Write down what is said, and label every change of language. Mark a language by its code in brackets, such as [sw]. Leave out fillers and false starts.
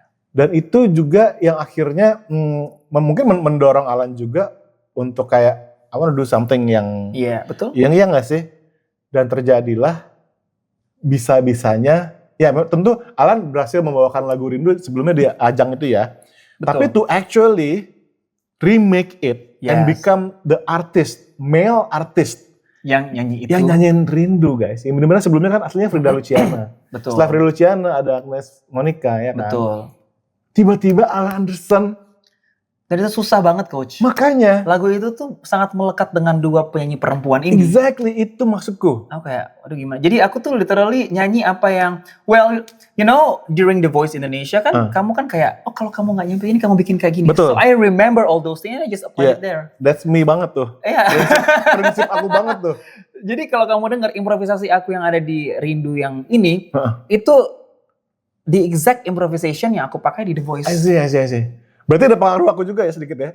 [id] Dan itu juga yang akhirnya mungkin mendorong Alan juga untuk kayak [en] I wanna do something [id] yang Iya, betul. yang iya nggak sih? Dan terjadilah bisa-bisanya, ya tentu Alan berhasil membawakan lagu Rindu sebelumnya di ajang itu ya. Betul. [en] Tapi to actually remake it and Yes. become the artist, male artist [id] Yang nyanyi itu. yang nyanyiin Rindu guys. Yang benar-benar sebelumnya kan aslinya Frida Luciana. Betul. Setelah Frida Luciana ada Agnes Monica ya kan. Betul. Tiba-tiba Alan Anderson. Dan itu susah banget, Coach. Makanya Lagu itu tuh sangat melekat dengan dua penyanyi perempuan ini. exactly itu maksudku. Aku kayak, aduh gimana. Jadi aku tuh literally nyanyi apa yang, [en] well, you know, during [id] The Voice Indonesia kan, kamu kan kayak, oh kalau kamu gak nyampe ini, kamu bikin kayak gini. Betul. [en] So I remember all those things, and I just apply it there. That's me [id] banget tuh. Iya. Prinsip aku banget tuh. Jadi kalau kamu dengar improvisasi aku yang ada di Rindu yang ini, itu [en] the exact improvisation [id] yang aku pakai di The Voice. [en] I see. [id] Berarti ada pengaruh aku juga ya sedikit ya?